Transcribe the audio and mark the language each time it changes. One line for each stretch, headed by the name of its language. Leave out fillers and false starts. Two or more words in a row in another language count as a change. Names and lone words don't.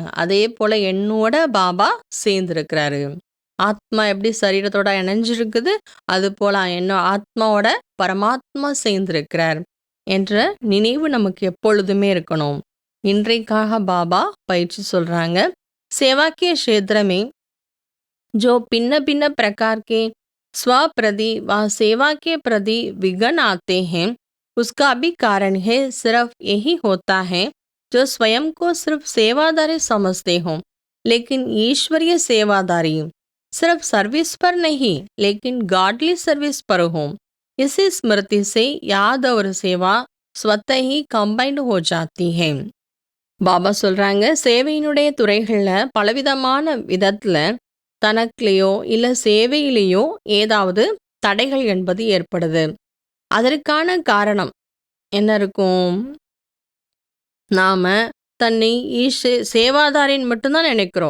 Tamil: அதே போல் என்னோட பாபா சேர்ந்துருக்கிறாரு. ஆத்மா எப்படி சரீரத்தோட இணைஞ்சிருக்குது, அது போல் என்ன ஆத்மாவோட பரமாத்மா சேர்ந்திருக்கிறார் என்ற நினைவு நமக்கு எப்பொழுதுமே இருக்கணும். இன்றைக்காக பாபா பயிற்சி சொல்கிறாங்க,
Hindi: सेवा के क्षेत्र में जो भिन्न भिन्न प्रकार के स्वप्रति व सेवा के प्रति विघ्न आते हैं, उसका भी कारण है सिर्फ यही होता है जो स्वयं को सिर्फ सेवादारी समझते हों, लेकिन ईश्वरीय सेवादारी सिर्फ सर्विस पर नहीं लेकिन
English: godly service
Hindi: पर हो. इसी स्मृति से याद और सेवा स्वतः ही कंबाइंड हो जाती है.
Tamil: பாபா சொல்றாங்க, சேவையினுடைய துறைகளில் பலவிதமான விதத்தில் தனக்குலேயோ இல்லை சேவையிலேயோ ஏதாவது தடைகள் என்பது ஏற்படுது. அதற்கான காரணம் என்ன இருக்கும்? நாம தன்னை சேவாதாரின்னு மட்டும்தான் நினைக்கிறோம்.